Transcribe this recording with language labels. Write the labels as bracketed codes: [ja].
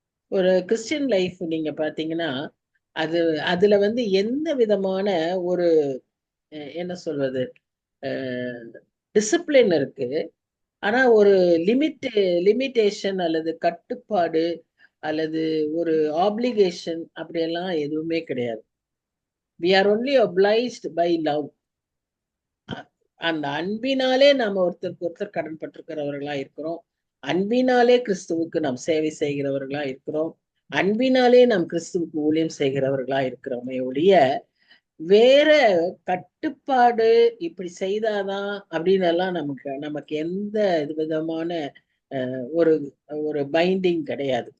[ta] ஒரு Christian life நீங்க பாத்தீங்கன்னா, அதுல எந்த விதமான ஒரு என்ன சொல்வது, டிசிப்ளின் இருக்கு. ஆனா ஒரு லிமிட்டேஷன் அல்லது கட்டுப்பாடு அல்லது ஒரு ஆப்ளிகேஷன் அப்படியெல்லாம் எதுவுமே கிடையாது. [en] we are only obliged by love. [ta] அந்த அன்பினாலே நாம ஒருத்தருக்கு ஒருத்தர் கடன் பட்டிருக்கிறவர்களா இருக்கிறோம். அன்பினாலே கிறிஸ்துவுக்கு நாம் சேவை செய்கிறவர்களா இருக்கிறோம். அன்பினாலே நாம் கிறிஸ்துவுக்கு ஊழியம் செய்கிறவர்களா இருக்கிறோமே ஒழிய வேற கட்டுப்பாடு இப்படி செய்தாதான் அப்படின்னு எல்லாம் நமக்கு எந்த விதமான ஒரு ஒரு பைண்டிங் கிடையாது.